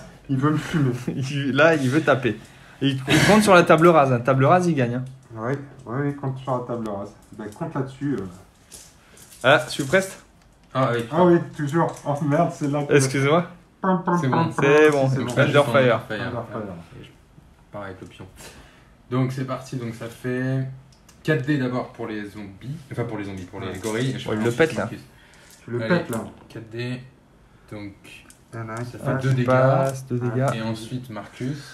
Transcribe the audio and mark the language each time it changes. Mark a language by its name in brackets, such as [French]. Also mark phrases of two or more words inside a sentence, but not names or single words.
[French] Il veut me fumer. là, il veut taper. Et il compte sur la table rase. Hein. Table rase, il gagne. Hein. Ouais, compte sur la table rase. Ben, compte là-dessus. Ah, suppressed. Ah oui. Ah oui, toujours. Oh merde, c'est là que... Excusez-moi. Pam, pam, C'est pam, bon. pam. C'est bon. C'est Donc bon. là, Under je suis en fire. [English] Under fire. Under fire. [French] Et pareil avec le pion. Donc c'est parti, donc ça fait 4 dés d'abord pour les zombies. Enfin pour les zombies, pour les gorilles. Et je Ouais, il fais le ensuite pète, là. Marcus. Tu le Allez. pètes là. 4 dés. Donc Il y en a un qui ça fait passe. 2 dégâts. Passe, 2 dégâts. Et ensuite Marcus.